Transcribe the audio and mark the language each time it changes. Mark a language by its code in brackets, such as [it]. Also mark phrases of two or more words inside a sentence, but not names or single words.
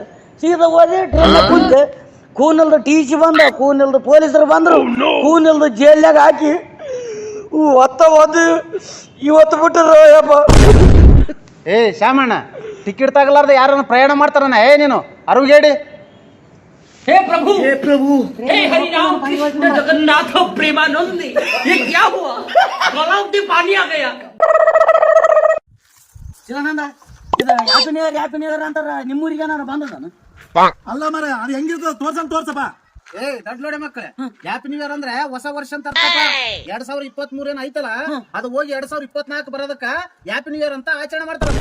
[kn] ಸೀದಾ ಹೋದೆ, ಟ್ರೈನ್ ಕುಂತೆ. ಕೂನಲ್ದ TC ಬಂದ, ಕೂನಲ್ದ ಪೊಲೀಸರು ಬಂದ್ರು, ಕೂನಲ್ದ ಜೈಲ್ನಾಗ ಹಾಕಿ ಒದ್ದು ಇವತ್ತು ಬಿಟ್ಟರು ಯಪ್ಪ. ಶಾಮಣ್ಣ, ಟಿಕೆಟ್ ತಗಲಾರ್ದ ಯಾರನ್ನ ಪ್ರಯಾಣ ಮಾಡ್ತಾರನ? ನೀನು ಅರುಗೇಡಿ. [hi] हे प्रभु हे हरि राम कृष्ण जगन्नाथ प्रेमानंद, ये क्या हुआ? गलाव में पानी आ गया. [kn] ಚಿದಾನಂದ, ಇದು ಯಾಪಿನಿಯರ್ ಅಂತಾರ, ನಿಮ್ಮೂರಿಗೆ ನಾನು ಬಂದದಾನು? ಅಲ್ಲ ಮರ, ಅದು ಹೆಂಗಿರ್ತದ ತೋರ್ಸಪ್ಪ. ದೊಡ್ಡ ನೋಡಿ ಮಕ್ಕಳೇ, [en] happy new year [kn] ಅಂದ್ರೆ ಹೊಸ ವರ್ಷ ಅಂತ ಅರ್ಥಪ್ಪ. 2023 ಏನ್ ಐತಲ್ಲ, ಅದು ಹೋಗಿ 2024 ಬರೋದಕ್ಕ [en] happy new year [kn] ಅಂತ ಆಚರಣೆ ಮಾಡ್ತಾರಪ್ಪ.